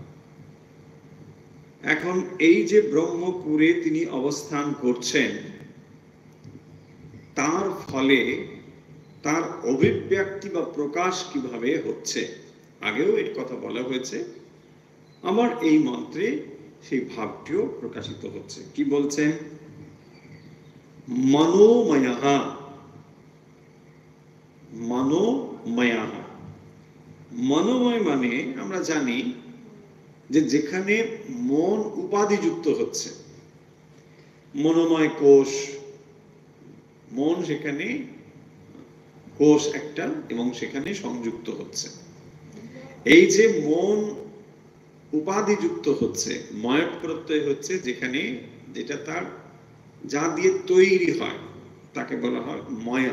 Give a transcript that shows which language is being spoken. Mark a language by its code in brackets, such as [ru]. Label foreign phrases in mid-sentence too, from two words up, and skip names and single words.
[bn] এখন এই যে ব্রহ্মপুরে তিনি অবস্থান করছেন, তার ফলে তার অভিব্যক্তি বা প্রকাশ কিভাবে হচ্ছে, আগেও এর কথা বলা হয়েছে। আমার এই মন্ত্রে সেই ভাবটিও প্রকাশিত হচ্ছে। কি বলছেন? [sa] मनोमयः, मनोमयः, [bn] मनोमय মানে আমরা জানি যে যেখানে মন উপাধিযুক্ত হচ্ছে, মনোময় কোষ, মন সেখানে কোষ একটা এবং সেখানে সংযুক্ত হচ্ছে। এই যে মন উপাধিযুক্ত হচ্ছে, ময় প্রত্যয় হচ্ছে যেখানে, যেটা তার যা দিয়ে তৈরি হয় তাকে বলা হয় ময়া।